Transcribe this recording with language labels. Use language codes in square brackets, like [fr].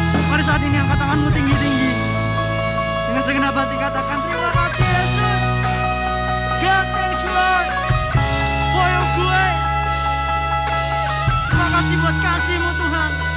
[id] Mari saat ini angkat tanganmu tinggi-tinggi, dengan segenap hati katakan terima kasih Yesus. [en] God thanks Lord for your grace. [id] Terima kasih buat kasih-Mu Tuhan.